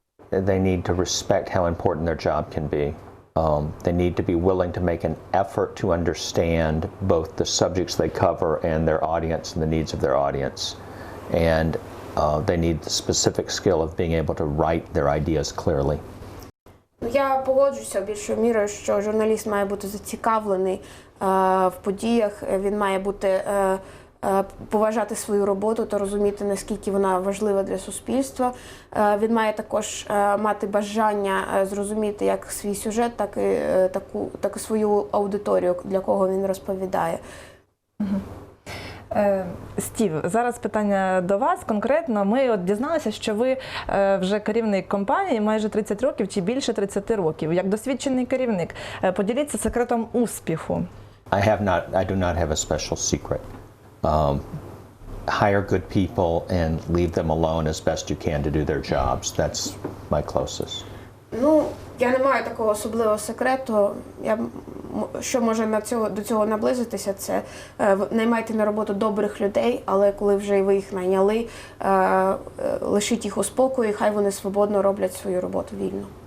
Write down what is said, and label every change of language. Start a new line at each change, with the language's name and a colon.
English: They need to respect how important their job can be. They need to be willing to make an effort to understand both the subjects they cover and their audience and the needs of their audience. And they need the specific skill of being able to write their ideas clearly.
Ukrainian: Я погоджуся більшою мірою, що журналіст має бути зацікавлений в подіях, він має бути поважати свою роботу та розуміти, наскільки вона важлива для суспільства. Він має також мати бажання зрозуміти як свій сюжет, так і свою аудиторію, для кого він розповідає. Стів, зараз питання до вас конкретно. Ми от дізналися, що ви вже керівник компанії майже 30 років чи більше 30 років. Як досвідчений керівник, поділіться секретом успіху.
English: I do not have a special secret. Hire good people and leave them alone as best you can to do their jobs. That's my closest.
Ukrainian: Ну, я не маю такого особливого секрету. Що може до цього наблизитися, це наймайте на роботу добрих людей, але коли вже ви їх найняли, лишіть їх у спокої, хай вони свободно роблять свою роботу вільно.